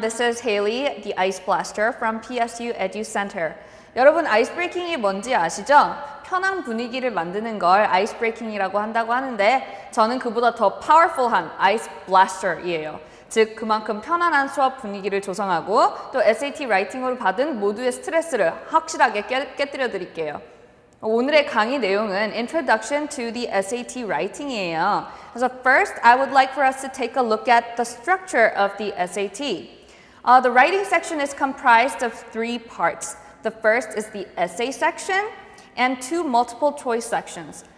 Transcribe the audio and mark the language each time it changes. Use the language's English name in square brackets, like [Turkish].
[English] This is Hayley, the Ice Blaster from PSU Edu Center. [Korean] 여러분, 아이스 브레이킹이 뭔지 아시죠? 편한 분위기를 만드는 걸 아이스 브레이킹이라고 한다고 하는데 저는 그보다 더 파워풀한 아이스 블라스터이에요. 즉, 그만큼 편안한 수업 분위기를 조성하고 또 SAT 라이팅으로 받은 모두의 스트레스를 확실하게 깨뜨려 드릴게요. 오늘의 강의 내용은 Introduction to the SAT Writing이에요. [English] So first, I would like for us to take a look at the structure of the SAT. The writing section is comprised of three parts. The first is the essay section and two multiple choice sections.